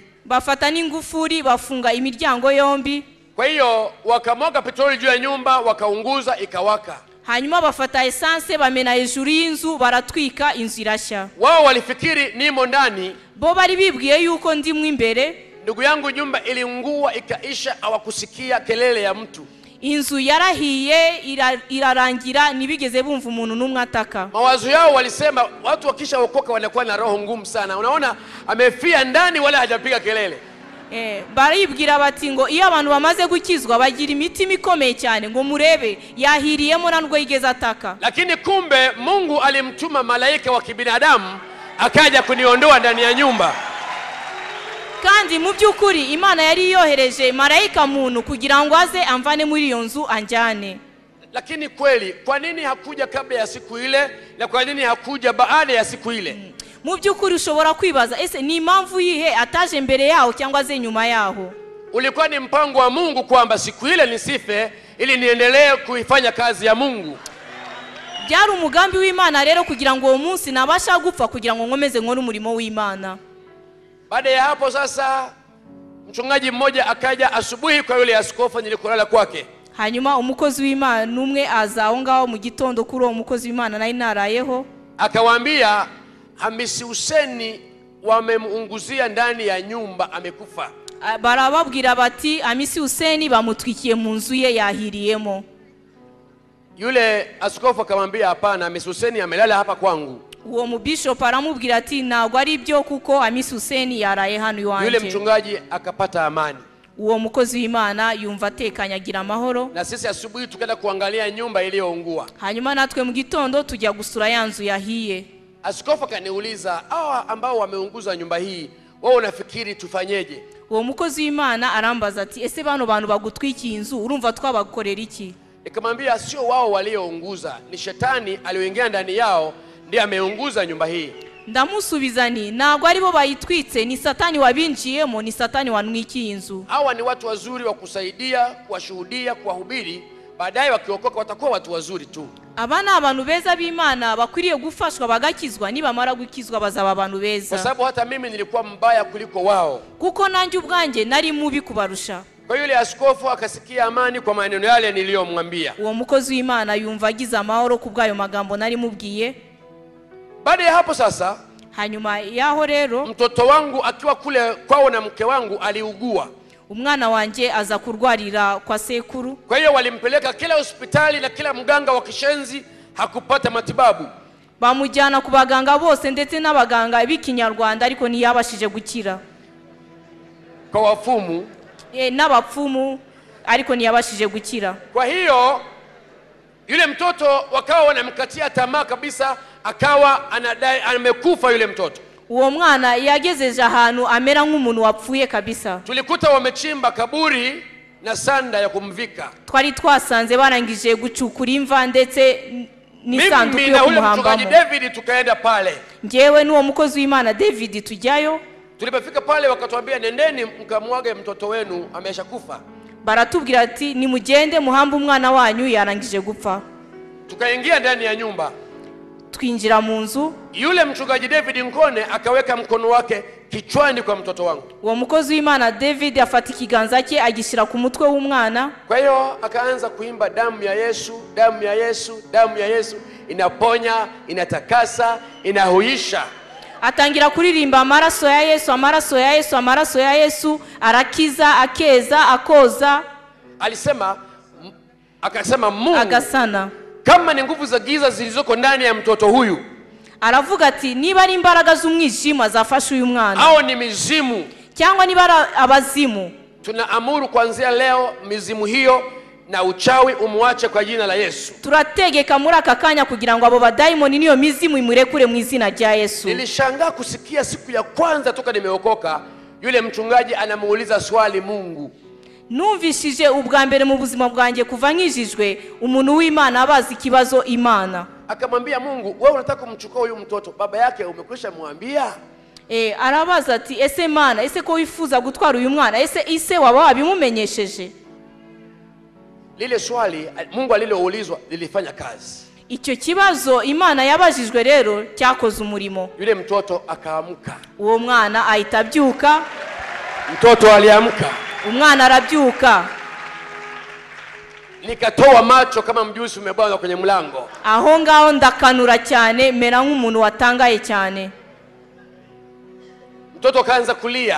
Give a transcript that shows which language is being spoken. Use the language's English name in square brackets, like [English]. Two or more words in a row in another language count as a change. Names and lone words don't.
[Kinyarwanda] Bafata n'ingufuri bafunga imiryango yombi. [Swahili] Kwa hiyo wakamwaga petroli juu ya nyumba wakaunguza ikawaka. [Kinyarwanda] hanyuma bafata esanse bamena hejuru y'inzu baratwika inzu irashya. [Swahili] Wao walifikiri nimo ndani, [Kinyarwanda] bo bari bibwiye yuko ndimwe imbere. [Swahili] Ndugu yangu, nyumba iliungua ikaisha, hawakusikia kelele ya mtu. [Kinyarwanda] Inzu yarahiye irarangira, nibigeze bumva umuntu numwe ataka. [Swahili] Mawazo yao walisema watu wakisha okoka wanakuwa na roho ngumu sana. Unaona amefia ndani wala hajapiga kelele. [Kinyarwanda] Baribwira bati ngo iyo abantu bamaze gukizwa bagira imitima ikomeye cyane, ngo murebe yahiriyemo nandwo yigeze ataka. [Swahili] Lakini kumbe Mungu alimtuma malaika wa kibinadamu akaja kuniondoa ndani ya nyumba. [Kinyarwanda] Kandi mu byukuri Imana yari yohereje malaika muntu kugira ngo aze amvane muri iyo nzu anjane. [Swahili] Lakini kweli kwa nini hakuja kabla ya siku ile na kwa nini hakuja baada ya siku ile? [Kinyarwanda] Mu byukuri ushobora kwibaza ese ni impamvu yihe ataje mbere yaho cyangwa ze nyuma yaho? [Swahili] Ulikuwa ni mpango wa Mungu kwamba siku ile nisife ili niendelee kuifanya kazi ya Mungu. [Kinyarwanda] Byari umugambi w'Imana rero kugira ngo uwo munsi nabasha gupfa kugira ngo nkomeze nkore umurimo w'Imana. [Swahili] Baada ya hapo sasa mchungaji mmoja akaja asubuhi kwa yule askofu nilikolala kwake. [Kinyarwanda] Hanyuma umukozi w'Imana numwe aza aho ngaho mu gitondo kuri uwo mukozi w'Imana nari narayeho. [Swahili] Akawaambia Hamisi Huseni wamemuunguzia ndani ya nyumba, amekufa. [Kinyarwanda] Barababwira bati Hamisi Huseni bamutwikiye mu nzu ye yahiriyemo. [Swahili] Yule askofu akamwambia hapana, Hamisi Huseni amelala hapa kwangu. [Kinyarwanda] Uwo mubishop aramubwira ati ntabwo ari byo kuko Hamisi Huseni yaraye hano iwanje. [Swahili] Yule mchungaji akapata amani. [Kinyarwanda] Uwo mukozi w'Imana yumva atekanye agira amahoro. [Swahili] Na sisi asubuhi tukaenda kuangalia nyumba iliyoungua. [Kinyarwanda] Hanyuma natwe mu gitondo tujya gusura ya nzu yahiye. [Swahili] Askofu akaniuliza, hawa ambao wameunguza nyumba hii wao unafikiri tufanyeje? [Kinyarwanda] Uwo mukozi w'Imana arambaza ati ese bano bantu bagutwikiye inzu urumva twabakorera iki? [Swahili] Nikamwambia sio wao waliounguza, ni shetani alioingia ndani yao ndiye ameunguza nyumba hii. [Kinyarwanda] Ndamusubiza ni ntabwo ari bo bayitwitse, ni satani wabinjiyemo, ni satani wanwikiye inzu. [Swahili] Hawa ni watu wazuri wa kusaidia, kuwashuhudia, kuwahubiri, baadaye wakiokoka watakuwa watu wazuri tu. [Kinyarwanda] Abana abantu beza b'Imana bakwiriye gufashwa bagakizwa, nibamara gukizwa bazaba abantu beza. [Swahili] Kwa sababu hata mimi nilikuwa mbaya kuliko wao. [Kinyarwanda] Kuko nanjye ubwanjye nari mubi kubarusha. [Swahili] Kwa yule askofu akasikia amani kwa maneno yale niliyomwambia. [Kinyarwanda] Uwo mukozi w'Imana yumva agize amahoro kubwayo magambo nari mubwiye. [Swahili] Baada ya hapo sasa, [Kinyarwanda] hanyuma yaho rero [Swahili] mtoto wangu akiwa kule kwao na mke wangu aliugua. [Kinyarwanda] Umwana wanje aza kurwarira kwa sekuru. [Swahili] Kwa hiyo walimpeleka kila hospitali na kila mganga wa kishenzi, hakupata matibabu. [Kinyarwanda] Bamujyana ku baganga bose ndetse n'abaganga b'ikinyarwanda ariko ntiyabashije gukira. [Swahili] Kwa wafumu [Kinyarwanda] n'abapfumu ariko ntiyabashije gukira. [Swahili] Kwa hiyo yule mtoto wakawa wanamkatia tamaa kabisa, akawa anadai amekufa yule mtoto. [Kinyarwanda] Uwo mwana yagezeje ahantu amera nk'umuntu wapfuye kabisa. [Swahili] Tulikuta wamechimba kaburi na sanda ya kumvika. [Kinyarwanda] Twari twasanze barangije gucukura imva ndetse n'isanduku yo kumuhambamo. [Swahili] Mchungaji David tukaenda pale. [Kinyarwanda] Njyewe n'uwo mukozi w'Imana David tujyayo. [Swahili] Tulipofika pale wakatuambia nendeni mkamwage mtoto wenu ameshakufa. [Kinyarwanda] Baratubwira ati nimugende muhamba umwana wanyu yarangije gupfa. [Swahili] Tukaingia ndani ya nyumba. [Kinyarwanda] Twinjira mu nzu. [Swahili] Yule mchungaji David Nkone akaweka mkono wake kichwani kwa mtoto wangu. [Kinyarwanda] Uwo mukozi w'Imana David afata ikiganza cye agishira ku mutwe w'umwana. [Swahili] Kwa hiyo akaanza kuimba damu ya Yesu, damu ya Yesu, damu ya Yesu inaponya, inatakasa, inahuisha. [Kinyarwanda] Atangira kuririmba amaraso ya Yesu, amaraso ya Yesu, amaraso ya Yesu arakiza, akeza, akoza. [Swahili] Akasema Mungu [Kinyarwanda] agasana. [Swahili] Kama ni nguvu za giza zilizoko ndani ya mtoto huyu, [Kinyarwanda] aravuga ati niba ari imbaraga z'umwijima zafasha uyu mwana [Swahili] au ni mizimu [Kinyarwanda] cyangwa niba ari abazimu, [Swahili] tunaamuru kuanzia leo mizimu hiyo na uchawi umuache kwa jina la Yesu. [Kinyarwanda] Turategeka muri aka kanya kugira ngo abo badaimoni niyo mizimu imurekure mu izina rya Yesu. [Swahili] Nilishangaa kusikia siku ya kwanza toka nimeokoka yule mchungaji anamuuliza swali Mungu. [Kinyarwanda] Numvishije ubwa mbere mu buzima bwanjye kuva nkijijwe umuntu w'Imana abazi kibazo Imana. [Swahili] Akamwambia Mungu, wewe unataka kumchukua huyu mtoto, baba yake umekwisha muambia? [Kinyarwanda] Arabaza ati ese Mana, ese ko wifuza gutwara uyu mwana, ese waba wabimumenyesheje? [Swahili] Lile swali Mungu aliloulizwa lilifanya kazi. [Kinyarwanda] Icyo kibazo Imana yabajijwe rero cyakoze umurimo. [Swahili] Yule mtoto akaamka. [Kinyarwanda] Uwo mwana ahita abyuka. [Swahili] Mtoto aliamka. [Kinyarwanda] Umwana arabyuka. [Swahili] nikatoa macho kama mjusi umebwaga kwenye mlango. [Kinyarwanda] Aho ngaho ndakanura cyane, mera nk'umuntu watangaye cyane. [Swahili] Mtoto kaanza kulia.